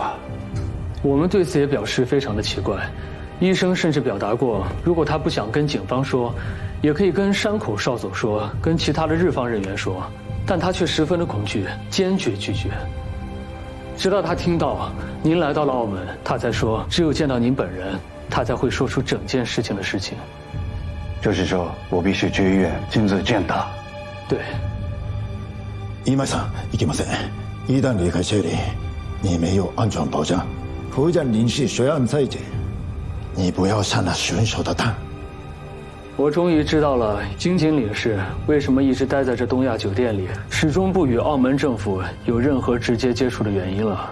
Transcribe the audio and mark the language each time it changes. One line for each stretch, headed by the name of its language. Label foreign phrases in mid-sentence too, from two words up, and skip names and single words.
Chinese: 我们对此也表示非常的奇怪。医生甚至表达过，如果他不想跟警方说， 也可以跟山口少佐说，跟其他的日方人员说，但他却十分的恐惧，坚决拒绝。直到他听到您来到了澳门，他才说，只有见到您本人，他才会说出整件事情的事情。就是说我必须去医院亲自见他。对。
Japanese: 今井さん、いけません。
Chinese: 一旦离开这里，你没有安全保障。福建领事虽然在这，你不要上了选手的当。我终于知道了金井领事为什么一直待在这东亚酒店里，始终不与澳门政府有任何直接接触的原因了。